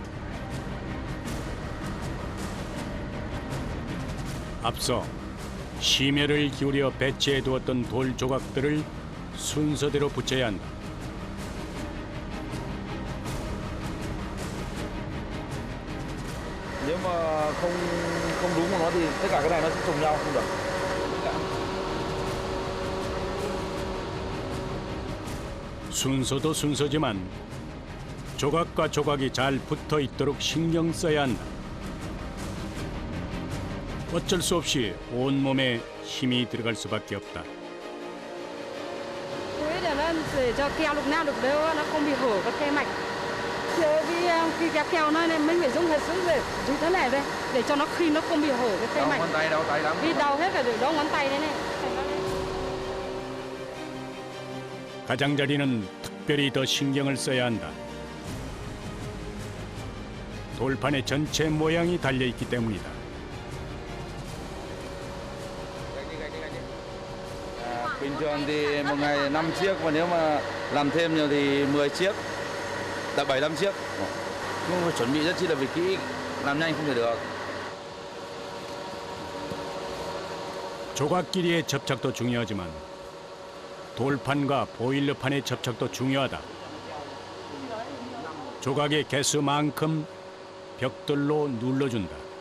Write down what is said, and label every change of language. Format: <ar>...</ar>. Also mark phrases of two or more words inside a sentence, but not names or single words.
<ko>앞서 심혈을 기울여 배치해 두었던 돌 조각들을 순서대로 붙여야 한다.</ko> <vi>Nếu mà không đúng của nó thì tất cả cái này nó sẽ trùng nhau không được.</vi> <ko>순서도 순서지만 조각과 조각이 잘 붙어 있도록 신경 써야 한다. 어쩔 수 없이 온몸에 힘이 들어갈 수밖에 없다.</ko> <vi>Thế để cho keo lúc nào được đều, nó không bị hở các khe mạch. Khi kẹp keo này mình phải dùng hết sức để dùng thế này đây để cho nó khi nó không bị hở cái khe mạch. Đau tay lắm. Vì đau hết cả được đau ngón tay đây này.</vi> <ko>가장자리는 특별히 더 신경을 써야 한다. 돌판의 전체 모양이 달려 있기 때문이다.</ko> <vi>Bình thường thì một ngày 5 chiếc, và nếu mà làm thêm nhiều thì 10 chiếc, đã 7-8 chiếc. Nhưng mà chuẩn bị rất chi là kỹ, làm nhanh không thể được.</vi> <ko>조각 길이의 접착도 중요하지만 돌판과 보일러판의 접착도 중요하다. 조각의 개수만큼 벽돌로 눌러준다.</ko>